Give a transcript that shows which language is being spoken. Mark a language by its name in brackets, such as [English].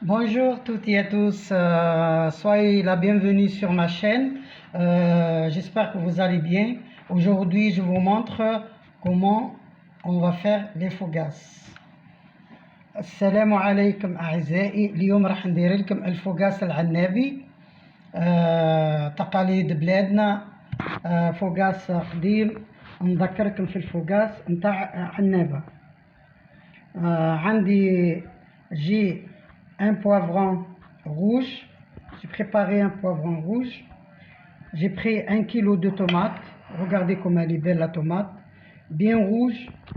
[French] Bonjour toutes et à tous, soyez la bienvenue sur ma chaîne. J'espère que vous allez bien. Aujourd'hui je vous montre comment on va faire les fougasses. [Arabic] السلام عليكم أعزائي. اليوم راح ندير لكم الفوقاس العنابي. تقاليد بلادنا. فوقاس قديم نذكركم في الفوقاس نتاع عنابة. عندي [French] j'ai un poivron rouge. J'ai préparé un poivron rouge. J'ai pris 1 kg de tomates. Regardez comme elle est belle la tomate, bien rouge.